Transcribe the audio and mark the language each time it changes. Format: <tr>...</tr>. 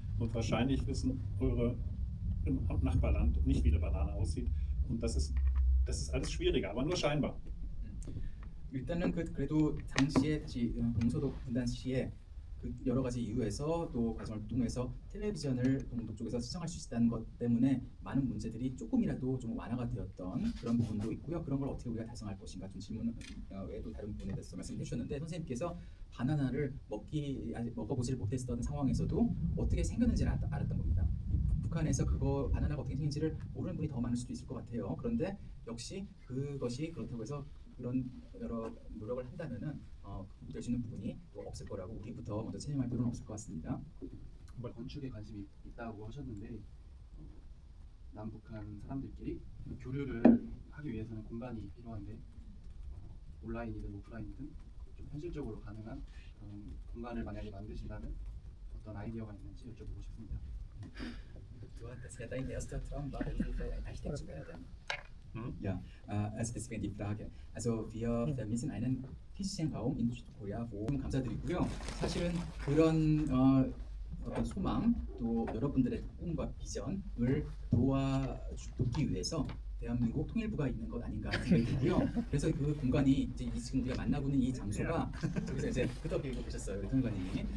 <de>Und wahrscheinlich wissen eure im Nachbarland nicht, wie eine Banane aussieht. Und das ist alles schwieriger, aber nur scheinbar.</de> <ko>일단은 그래도 당시에 다시 동서독 분단 시에 그 여러 가지 이유에서 또 과정을 통해서 텔레비전을 동독 쪽에서 시청할 수 있다는 것 때문에 많은 문제들이 조금이라도 좀 완화가 되었던 그런 부분도 있고요. 그런 걸 어떻게 우리가 달성할 것인가 좀 질문 외에도 다른 부분에 대해서 말씀해 주셨는데 선생님께서 바나나를 먹어보지를 못했던 상황에서도 어떻게 생겼는지를 알았던 겁니다. 북한에서 그거 바나나가 어떻게 생긴지를 모르는 분이 더 많을 수도 있을 것 같아요. 그런데 역시 그것이 그렇다고 해서 그런 여러 노력을 한다면은 될 수 있는 부분이 또 없을 거라고 우리부터 먼저 체념할 필요는 없을 것 같습니다. 건축에 관심이 있다고 하셨는데 남북한 사람들끼리 교류를 하기 위해서는 공간이 필요한데 온라인이든 오프라인이든 좀 현실적으로 가능한 그런 공간을 만약에 만드신다면 어떤 아이디어가 있는지 여쭤보고 싶습니다.</ko> <de>Du hattest ja dein erster Traum war, Hilfe, eine Architektur zu werden. Ja, also deswegen die Frage. Also wir vermissen einen physischen Raum in Südkorea, wo</de> <ko>감사드리고요. 사실은 그런 어떤 소망 또 여러분들의 꿈과 비전을 돕기 위해서 대한민국 통일부가 있는 것 아닌가 생각이 들고요. 그래서 그 공간이 이제 지금 우리가 만나고 있는 이 장소가 저기서 이제 그렇게 읽어보셨어요, 우리 통일관님이.</ko>